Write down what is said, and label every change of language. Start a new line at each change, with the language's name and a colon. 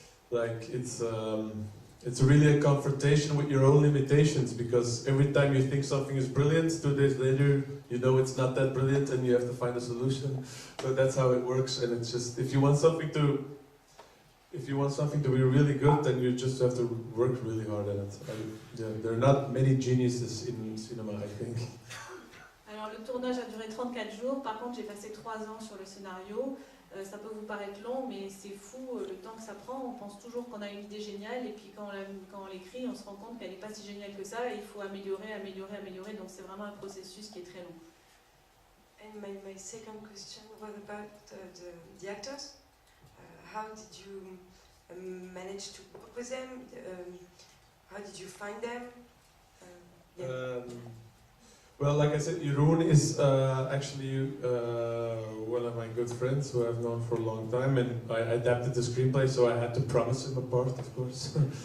English: Like it's really a confrontation with your own limitations, because every time you think something is brilliant, 2 days later you know it's not that brilliant and you have to find a solution. So that's how it works, and it's just, if you want something to be really good, then you just have to work really hard at it. There are not many geniuses in cinema, I think.
French: Alors le tournage a duré 34 jours, par contre j'ai passé 3 ans sur le scénario. Ça peut vous paraître long, mais c'est fou le temps que ça prend. On pense toujours qu'on a une idée géniale, et puis quand on l'écrit, on se rend compte qu'elle n'est pas si géniale que ça, et il faut améliorer. Donc c'est vraiment un processus qui est très long.
English: And my second question was about the actors. How did you manage to work with them? How did you find them? Yeah. Well, like I said, Jeroen is actually one of my good friends who I've known for a long time, and I adapted the screenplay, so I had to promise him a part, of course.